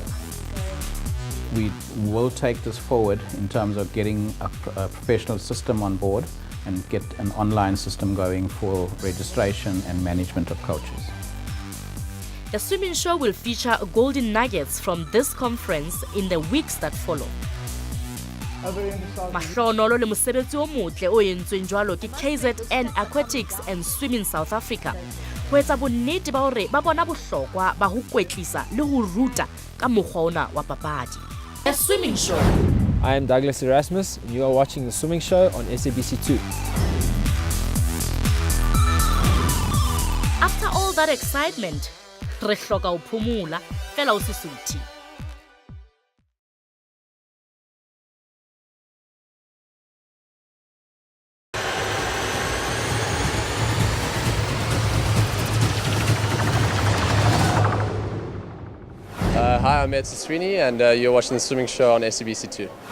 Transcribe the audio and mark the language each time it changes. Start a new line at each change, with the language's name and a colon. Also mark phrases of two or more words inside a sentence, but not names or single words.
English: We will take this forward in terms of getting a professional system on board and get an online system going for registration and management of coaches. The swimming show will feature golden nuggets from this conference in the weeks that follow.
Southern Sotho: Mahlohonolo le mosebetsi o motle o entsweng jwalo ke KZN Aquatics and Swimming South Africa. Ho etsa bonnete ba hore ba bona bohlokwa ba ho kwetlisa le ho ruta ka mokgwa ona wa papadi.
English: The Swimming Show. I am Douglas Erasmus, and you are watching The Swimming Show on SABC2. After all that excitement,
Southern Sotho: re hloka ho phumula fela o sesuthi.
English: Hi, I'm Ed Siswini, and you're watching The Swimming Show on SABC2.